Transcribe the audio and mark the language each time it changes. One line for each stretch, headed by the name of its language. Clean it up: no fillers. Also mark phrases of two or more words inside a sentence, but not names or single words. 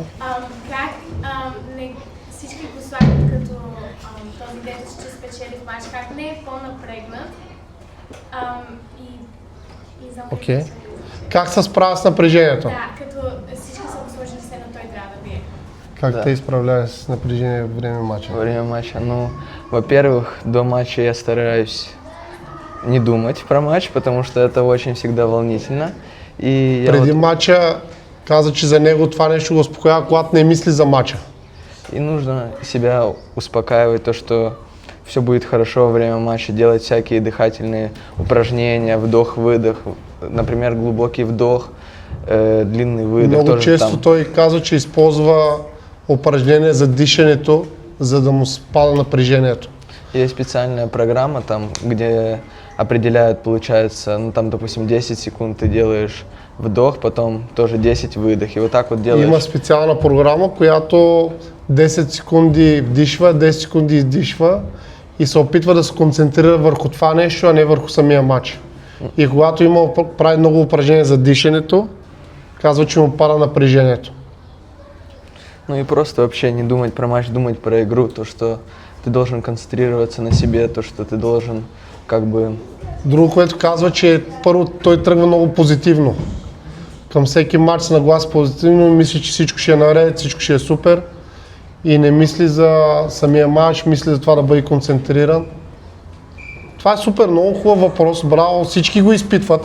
Bulgarian: Как всички го слагат като този ден ще спечели в матч, как не е по-напрегнат и знам как Окей. да се Как се справя с напрежението? Да, като всички са го сложили все, но той трябва да бие. Как Да.
Russian: те изправляеш с напрежение во време матча? Во время матча, ну, во-первых, до матча я стараюсь не думать про матч, потому что это очень всегда волнительно. И я
Bulgarian: Преди
Russian: вот-
Bulgarian: матча каза, че за него това нещо го успокоява, когато не мисли за матча.
Russian: И нужно себя успокаивать, то, что все будет хорошо во время матча, делать всякие дыхательные упражнения, вдох-выдох, например, глубокий вдох, длинный выдох.
Bulgarian: Много
Russian: тоже
Bulgarian: често
Russian: там.
Bulgarian: той казва, че използва упражнения за дишането, за да му спада напрежението.
Russian: Есть специальная программа, там, где определяют, получается, ну там, допустим, 10 секунд ты делаешь вдох, потом тоже 10 выдох, и вот так вот делаешь.
Bulgarian: Има специална програма, която 10 секунди вдишва, 10 секунди издишва и се опитва да се концентрира върху това нещо, а не върху самия матч. И когато прави много упражнения за дишането, казва, че му пада напрежението.
Russian: Ну и просто вообще не думать про матч, думать про игру, то, что ты должен концентрироваться на себе, то, что ты должен как бы...
Bulgarian: Друго, което казва, че първо той тръгва много позитивно. Към всеки матч се нагласи позитивно, мисли, че всичко ще е наред, всичко ще е супер и не мисли за самия матч, мисли за това да бъде концентриран. Това е супер, много хубав въпрос, браво, всички го изпитват,